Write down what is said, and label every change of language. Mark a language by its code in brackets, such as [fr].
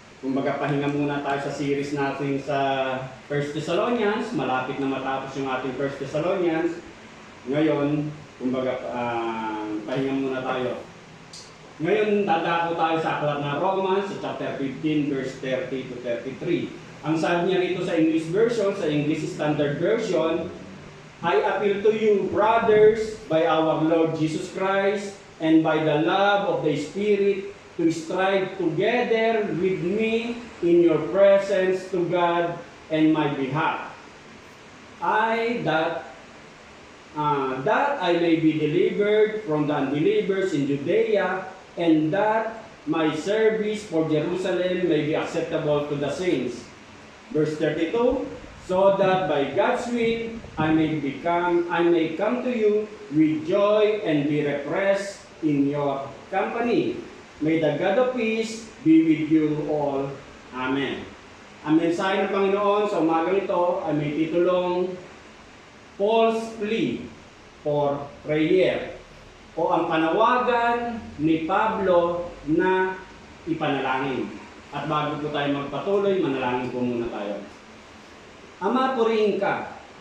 [tl] Kumbaga, pahinga muna tayo sa series natin sa 1 Thessalonians. Malapit na matapos yung ating 1 Thessalonians. Ngayon, kumbaga, pahinga muna tayo. Ngayon, dadako tayo sa aklat ng Romans, sa chapter 15, verse 30 to 33. Ang sabi niya rito sa [en] English version, sa English Standard Version, I appeal to you, brothers, by our Lord Jesus Christ, and by the love of the Spirit, to strive together with me in your presence to God and my behalf. That I may be delivered from the unbelievers in Judea, and that my service for Jerusalem may be acceptable to the saints. Verse 32, so that by God's will I may come to you with joy and be refreshed in your company. May the God of peace be with you all. [tl] Amen. Ang mensahe ng Panginoon sa umagang ito ay may titulong [en] Paul's plea for prayer, [tl] o ang panawagan ni Pablo na ipanalangin. At bago po tayo magpatuloy, manalangin po muna tayo. Ama, purihin ka.